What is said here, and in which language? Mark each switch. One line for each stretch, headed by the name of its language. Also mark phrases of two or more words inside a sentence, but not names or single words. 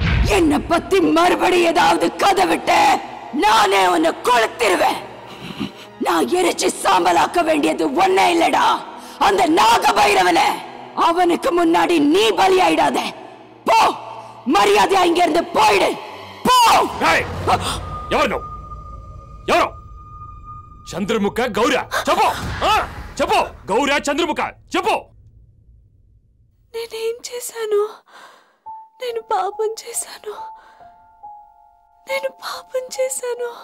Tamil: என்னை பத்தி மறுபடி ஏதாவது கதை விட்டு நானே உன்னை கொளுத்திருவேன். நான் எரிச்சு சாம்பலாக்க வேண்டியது ஒன்னே இல்லடா, அந்த நாகபைரவனை. அவனுக்கு முன்னாடி நீ பலியாயிடாத. போ, மரியாதையா இங்க இருந்து போயிடு. போ.
Telugu: ఎవరు చంద్రముఖ గౌర చెప్పు చెప్పు గౌర చంద్రముఖ చెప్పు. నేనేం చేశాను? నేను పాపం చేశాను. నేను పాపం చేశాను.